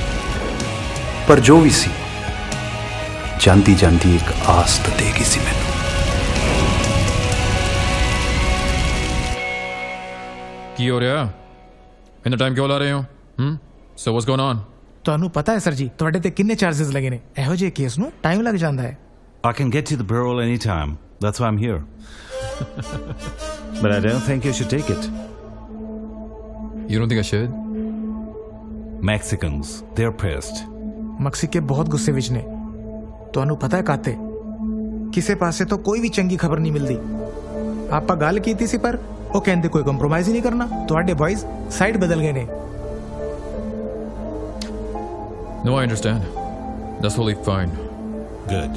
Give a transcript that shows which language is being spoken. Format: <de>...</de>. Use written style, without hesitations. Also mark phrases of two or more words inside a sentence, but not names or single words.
<pa>ਪਰ ਜੋ ਵੀ ਸੀ, ਜਾਂਦੀ ਜਾਂਦੀ ਇੱਕ ਆਸ ਤਾਂ ਦੇ ਗਈ ਸੀ ਮੈਨੂੰ। ਕੀ ਹੋ ਰਿਹਾ? ਇੰਨਾ ਟਾਈਮ ਕਿਉਂ ਲਾ ਰਹੇ ਹੋ?</pa> <en>So what's going on?</en> <pa>ਤੁਹਾਨੂੰ ਪਤਾ ਹੈ ਸਰ ਜੀ ਤੁਹਾਡੇ ਤੇ ਕਿੰਨੇ ਚਾਰजेस ਲੱਗੇ ਨੇ? ਇਹੋ ਜਿਹੇ ਕੇਸ ਨੂੰ ਟਾਈਮ ਲੱਗ ਜਾਂਦਾ ਹੈ।</pa> <en>I can get to the parole anytime. That's why I'm here. But I don't think you should take it. You don't think I should? Mexicans, they're pissed.</en> <pa>ਮਕਸੀਕੇ ਬਹੁਤ ਗੁੱਸੇ ਵਿੱਚ ਨੇ। ਤੁਹਾਨੂੰ ਪਤਾ ਹੈ ਕਾਤੇ ਕਿਸੇ ਪਾਸੇ ਤੋਂ ਕੋਈ ਵੀ ਚੰਗੀ ਖਬਰ ਨਹੀਂ ਮਿਲਦੀ। ਆਪਾਂ ਗੱਲ ਕੀਤੀ ਸੀ ਪਰ ਉਹ ਕਹਿੰਦੇ ਕੋਈ ਕੰਪਰੋਮਾਈਜ਼ ਹੀ ਨਹੀਂ ਕਰਨਾ। ਤੁਹਾਡੇ ਬॉयਜ਼ ਸਾਈਡ ਬਦਲ ਗਏ ਨੇ।</pa> <en>No, I understand. That's totally fine. Good.</en>